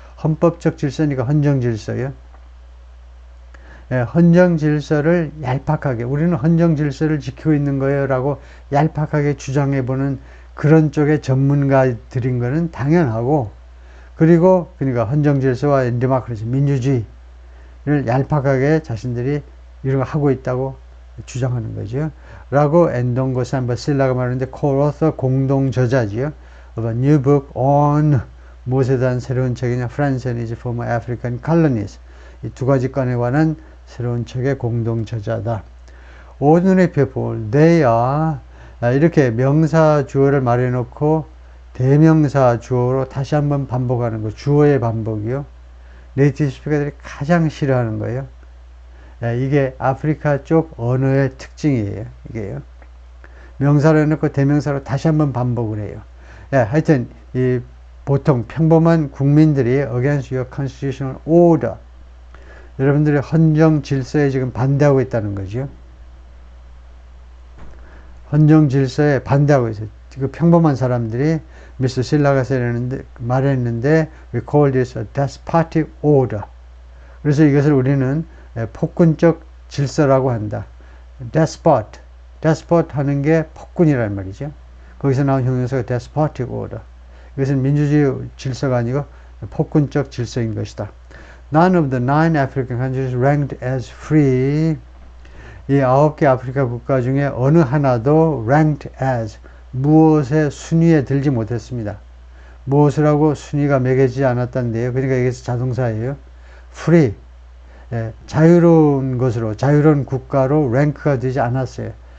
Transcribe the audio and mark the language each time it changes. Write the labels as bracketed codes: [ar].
[ko] 헌법적 질서니까 헌정 질서요. 예, 헌정 질서를 얄팍하게 우리는 헌정 질서를 지키고 있는 거예요 라고 얄팍하게 주장해보는 그런 쪽의 전문가들인 거는 당연하고 그리고 그러니까 헌정 질서와 데모크라시 민주주의를 얄팍하게 자신들이 이런 거 하고 있다고 주장하는 거죠. 라고 앤동고 산바실라가 말하는데 co-author 공동 저자지요. [en] of a new book on [ko] 무엇에 대한 새로운 책이냐? [en] France and its former African colonies. [ko] 이 두 가지 건에 관한 새로운 책의 공동 저자다. [en] ordinary people, they are [ko] 이렇게 명사 주어를 말해놓고 대명사 주어로 다시 한번 반복하는 거. 주어의 반복이요. 네이티브 스피커들이 가장 싫어하는 거예요. 이게 아프리카 쪽 언어의 특징이에요. 이게요. 명사로 해놓고 대명사로 다시 한번 반복을 해요. 하여튼 이 보통 평범한 국민들이 [en] against your constitutional order [ko] 여러분들의 헌정 질서에 지금 반대하고 있다는 거죠. 헌정 질서에 반대하고 있어요. 그 평범한 사람들이 미스터 실라가 말했는데 [en] we call this a despotic order. [ko] 그래서 이것을 우리는 폭군적 질서라고 한다. despot 하는 게 폭군이란 말이죠. 거기서 나온 형용사가 [en] despotic order. [ko] 이것은 민주주의 질서가 아니고 폭군적 질서인 것이다. [en] None of the 9 African countries ranked as free. [ko] 이 9개 아프리카 국가 중에 어느 하나도 [en] ranked as [ko] 무엇의 순위에 들지 못했습니다. 무엇을 하고 순위가 매겨지지 않았다는데요. 그러니까 이게 자동사예요. [en] free. [ko] 자유로운 것으로, 자유로운 국가로 랭크가 되지 않았어요.